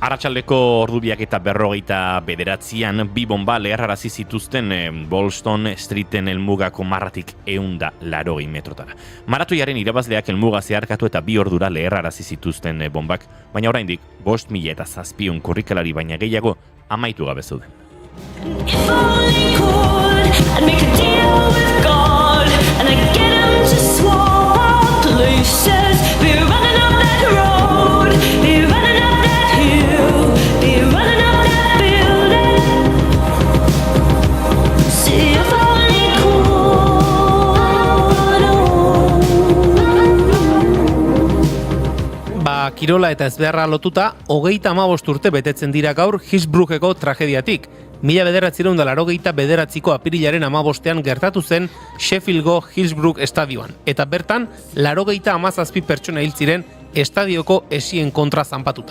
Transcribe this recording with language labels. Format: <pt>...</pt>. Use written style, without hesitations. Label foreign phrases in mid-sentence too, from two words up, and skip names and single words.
<eu>Arratsaldeko ordubiak eta 49 bi bomba leherrarazi zituzten Bolston Streeten helmugako marratik 180 metrotara. Maratoiaren irabazleak helmuga zeharkatu eta 2 ordura leherrarazi zituzten bombak, baina oraindik 5,700 korrikalari baina gehiago amaitu gabe zeuden.</eu> <en>If only could, I'd make a deal with God, and I'd get him to swap our places. We're running up that road, we're running up that hill, we're running up that building. See if only could.</en> <eu>Kirola eta ezbeharra lotuta, 35 urte betetzen dira gaur Hillsbrookeko tragediatik. 1989ko apirilaren 15ean gertatu zen Sheffieldgo Hillsbrook estadioan, eta bertan 97 pertsona hil ziren estadioko esien kontra zanpatuta.</eu>